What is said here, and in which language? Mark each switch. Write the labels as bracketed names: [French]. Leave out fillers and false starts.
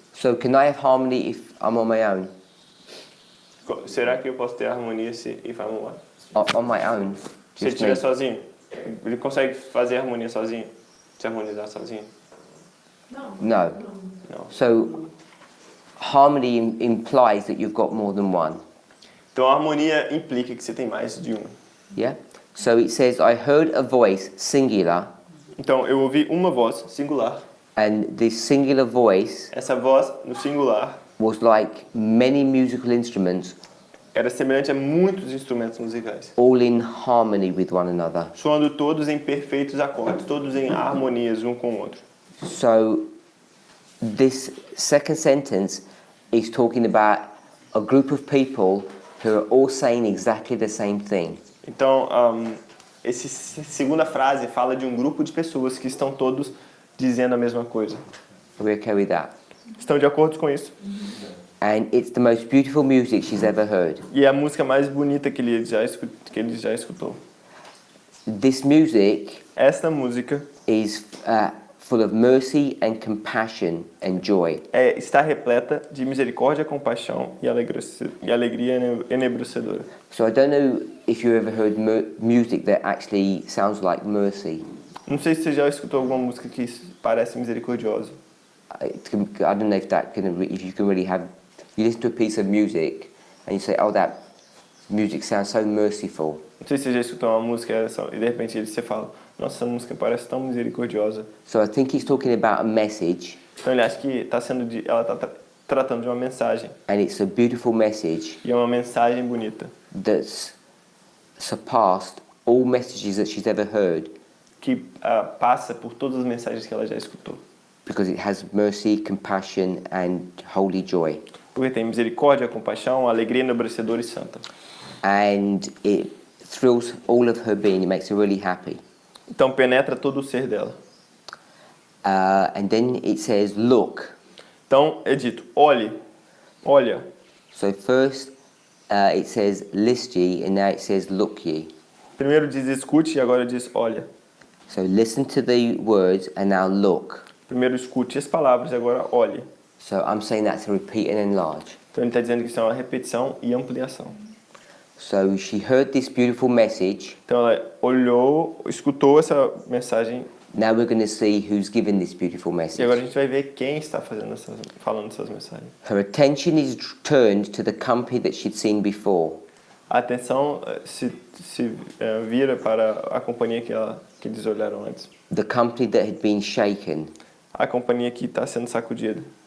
[English] So, can I have harmony if I'm on my own? [Portuguese] Será que eu posso ter harmonia se [English] if I'm what? On my own? [Portuguese] Se ele [English] Just me. [Portuguese] estiver sozinho? Ele consegue fazer harmonia sozinho? Se harmonizar sozinho? [English] No. [Portuguese] Não. [English] So, harmony implies that you've got more than one. [Portuguese] Então a harmonia implica que você tem mais de um. [English] Yeah? So it says, I heard a voice, singular, [Portuguese] Então eu ouvi uma voz singular. [English] and this singular voice [Portuguese] Essa voz no singular [English] was like many musical instruments, [Portuguese] era semelhante a muitos instrumentos musicais, [English] all in harmony with one another. [Portuguese] soando todos em perfeitos acordes, todos em harmonias um com o outro. [English] So this second sentence is talking about a group of people who are all saying exactly the same thing. [Portuguese] Então, essa segunda frase fala de um grupo de pessoas que estão todos dizendo a mesma coisa. [English] Are we okay with that? [Portuguese] Estão de acordo com isso? [English] And it's the most beautiful music she's ever heard. [Portuguese] E é a música mais bonita que ele já escutou. [English] This music [Portuguese] Esta música [English] is full of mercy and compassion and joy. [Portuguese] está repleta de misericórdia, compaixão e alegria enebrecedora. [English] So I don't know if you ever heard music that actually sounds like mercy. [Portuguese] Não sei se você já escutou alguma música que parece misericordiosa. [English] I don't know if if you can really have. You listen to a piece of music and you say, "Oh, that music sounds so merciful." [Portuguese] Não sei se você já escutou uma música e de repente você fala, nossa, essa música parece tão misericordiosa. [English] So I think he's talking about a message, [Portuguese] Então ele acha que ela está tratando de uma mensagem. [English] and it's a beautiful message [Portuguese] E é uma mensagem bonita. [English] that's surpassed all messages that she's ever heard, [Portuguese] Que passa por todas as mensagens que ela já escutou. [English] because it has mercy, compassion, and holy joy, [Portuguese] Porque tem misericórdia, compaixão, alegria enobrecedora e santa. [English] and it thrills all of her being. It makes her really happy. [Portuguese] Então penetra todo o ser dela. [English] And then it says, "Look." [Portuguese] Então é dito, olha. [English] So first it says, "List ye," and now it says, "Look ye." [Portuguese] Primeiro diz escute e agora diz olha. [English] So listen to the words and now look. [Portuguese] Primeiro escute as palavras e agora olhe. [English] So I'm saying that to repeat and enlarge. [Portuguese] Então ele está dizendo que isso é uma repetição e ampliação. [English] So she heard this beautiful message. [Portuguese] Então ela olhou, escutou essa mensagem [English] Now we're going to see who's given this beautiful [Portuguese] e agora a [English] message. [Portuguese] gente vai ver quem está falando essas mensagens. [English] Her attention is turned to the company that she'd seen before. [Portuguese] A atenção se vira para a companhia que eles olharam antes. [English] The company that had been shaken. [Portuguese] A companhia que está sendo sacudida.